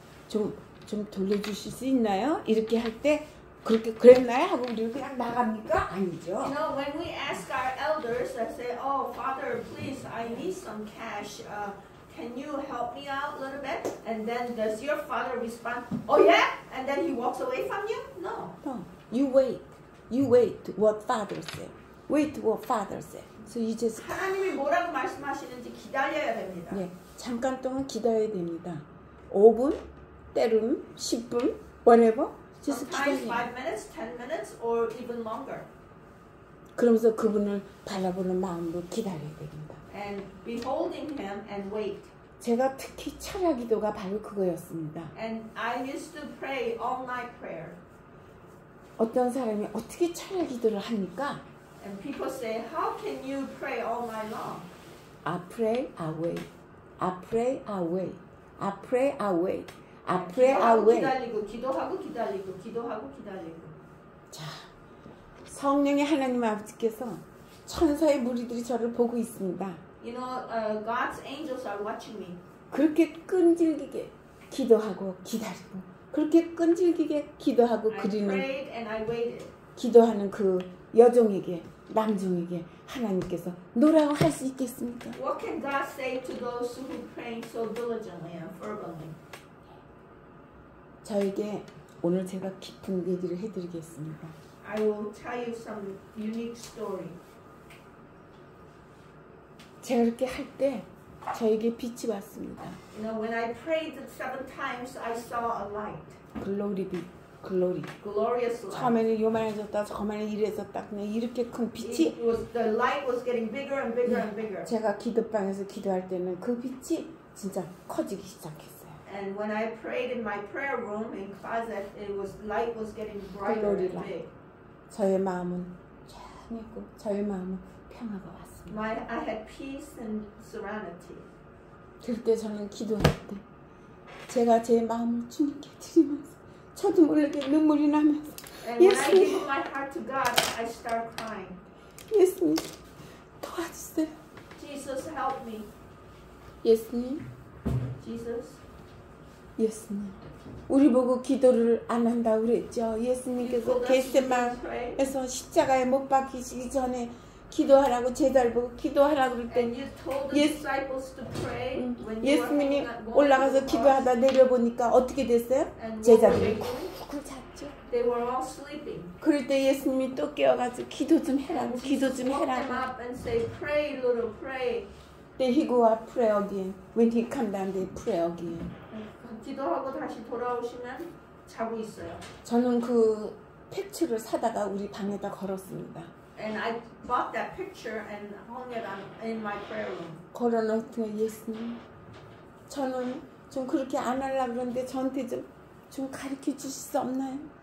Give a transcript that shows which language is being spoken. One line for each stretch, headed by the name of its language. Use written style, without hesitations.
Korean: 좀 돌려주실 수 있나요? 이렇게 할 때 그렇게 그랬나요? 하고 우리 그냥 나갑니까? 아니죠.
English: You know, when we ask our elders, I say, "Oh, Father, please, I need some cash. Can you help me out a little bit?" And then does your father respond, "Oh yeah," and then he walks away from you? No. No, you wait. You wait what father said. Wait what father said. So you just
Korean: 하나님이 뭐라고 말씀하시는지 기다려야 됩니다. 네, 잠깐 동안 기다려야 됩니다. 5분, 때로는 10분,
English: whatever. just Sometimes
Korean: 기다려요.
English: 5 minutes, 10 minutes, or even longer.
Korean: 그러면서 그분을 바라보는 마음으로 기다려야 됩니다.
English: And beholding him and wait.
Korean: 제가 특히 철야 기도가 바로 그거였습니다.
English: And I used to pray all night prayer.
Korean: 어떤 사람이 어떻게 철야 기도를 합니까?
English: And people say, "How can you pray all night long?" I pray, I wait. I pray, I wait. I pray, I wait. I pray, I
Korean: 기도하고
English: wait.
Korean: 기다리고 기도하고 기다리고 기도하고 기다리고. 자, 성령의 하나님 아버지께서 천사의 무리들이 저를 보고 있습니다.
English: You know, God's angels are watching me.
Korean: 그렇게 끈질기게 기도하고 기다리고 그렇게 끈질기게 기도하고
English: I
Korean: 그리는
English: prayed and I waited.
Korean: 기도하는 그 여종에게 남종에게 하나님께서 노라고 할 수 있겠습니까?
English: What can God say to those who praying so diligently and fervently?
Korean: 저에게 오늘 제가 깊은 얘기를 해드리겠습니다.
English: I will tell you some unique story.
Korean: 제가 그렇게 할 때 저에게 빛이 왔습니다.
English: You know, when I prayed 7 times, I saw a light,
Korean: 글로리 빛, 글로리.
English: glorious light.
Korean: 처음에는 요만해졌다, 저만에 이래졌다, 그냥 이렇게 큰 빛이
English: It was the light was getting bigger and bigger and bigger.
Korean: 제가 기도방에서 기도할 때는 그 빛이 진짜 커지기 시작했어요.
English: And when I prayed in my prayer room in closet, light was getting brighter Glory and light. big.
Korean: 저의 마음은 쫙했고 저의 마음은 평화가 왔습니다.
English: I had peace and serenity.
Korean: 그때 저는 기도할 때 제가 제 마음을 주님께 드리면서 저도 모르게 눈물이 나면서
English: And when I
Korean: 예수님,
English: give my heart to God, I start crying.
Korean: 예수님 도와주세요.
English: Jesus, help me.
Korean: 예수님,
English: Jesus,
Korean: 예수님. 우리 보고 기도를 안 한다고 그랬죠.
English: you
Korean: 예수님께서
English: told us to
Korean: 겟세마네에서
English: pray.
Korean: 십자가에 못 박히시기 전에 기도하라고 제자를 보고 기도하라고 그럴 때
English: And you told the Yes. disciples to pray when you were
Korean: 예수님이
English: hanging on- going
Korean: 올라가서
English: to the cross.
Korean: 기도하다 내려보니까 어떻게 됐어요?
English: And what were
Korean: 제자들이
English: they doing?
Korean: 쿡쿡 잤죠.
English: They were all sleeping.
Korean: 그럴 때 예수님이 또 깨워가지고 기도 좀 해라고
English: And
Korean: 기도
English: Jesus
Korean: 좀
English: woke them
Korean: 해라고.
English: up and say, "Pray, little, pray." Then he go up pray again. When he come down they pray again.
Korean: 기도하고 다시 돌아오시면 자고 있어요. 저는 그 팩츠를 사다가 우리 방에다 걸었습니다. And I bought that picture and hung it in my prayer room. 걸어놓고 예수님 저는 좀 그렇게 안 하려고 그러는데 저한테 좀 가르쳐 주실 수 없나요?